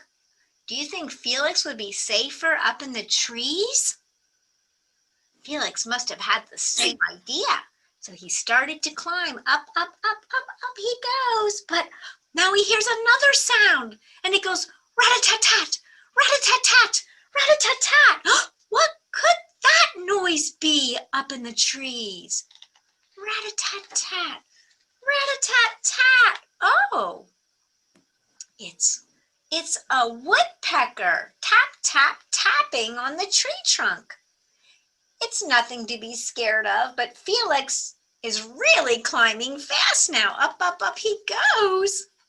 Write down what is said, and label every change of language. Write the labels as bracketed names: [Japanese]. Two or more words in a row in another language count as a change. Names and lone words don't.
[English] Do you think Felix would be safer up in the trees? Felix must have had the same idea. So he started to climb up, up, up, up, up he goes. But now he hears another sound and it goes rat-a-tat-tat, rat-a-tat-tat, rat-a-tat-tat. What could that noise be up in the trees? Rat-a-tat-tat, rat-a-tat-tat. Oh, it's a woodpecker tap, tap, tapping on the tree trunk. It's nothing to be scared of, but Felix is really climbing fast now. Up, up, up he goes.